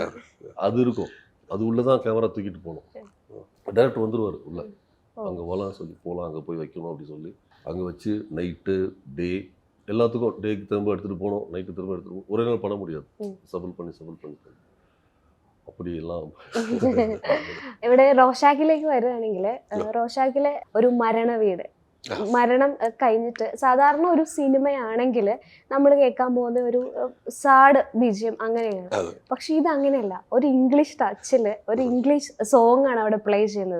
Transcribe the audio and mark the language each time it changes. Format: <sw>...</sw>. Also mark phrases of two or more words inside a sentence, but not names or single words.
<ta>அது இருக்கும். அது உள்ளே தான் கேமரா தூக்கிட்டு போகணும். டைரக்டர் வந்துடுவார் உள்ள, அங்கே போகலாம் சொல்லி போகலாம், அங்கே போய் வைக்கணும் அப்படி சொல்லி அங்கே வச்சு</ta> <en>night day</en> <ta>எல்லாத்துக்கும் டேக்கு திரும்ப எடுத்துகிட்டு போகணும், நைட்டு திரும்ப எடுத்துகிட்டு போகணும். ஒரே நாள் பண்ண முடியாது, சபல் பண்ணி அப்படி എല്ലാം.</ta> <ml>ഇവിടെ റോഷാക്കിലേക്ക് വരികയാണെങ്കിൽ റോഷാക്കിലെ ഒരു മരണ വീട്, മരണം കഴിഞ്ഞിട്ട് സാധാരണ ഒരു സിനിമയാണെങ്കിൽ നമ്മൾ കേൾക്കാൻ പോകുന്ന ഒരു</ml> <en>sad BGM</en> <ml>അങ്ങനെയാണ്. പക്ഷെ ഇത് അങ്ങനെയല്ല, ഒരു</ml> <en>English touch</en> <ml>ഒരു</ml> <en>English song</en> <ml>ആണ് അവിടെ പ്ലേ ചെയ്യുന്നത്.</ml>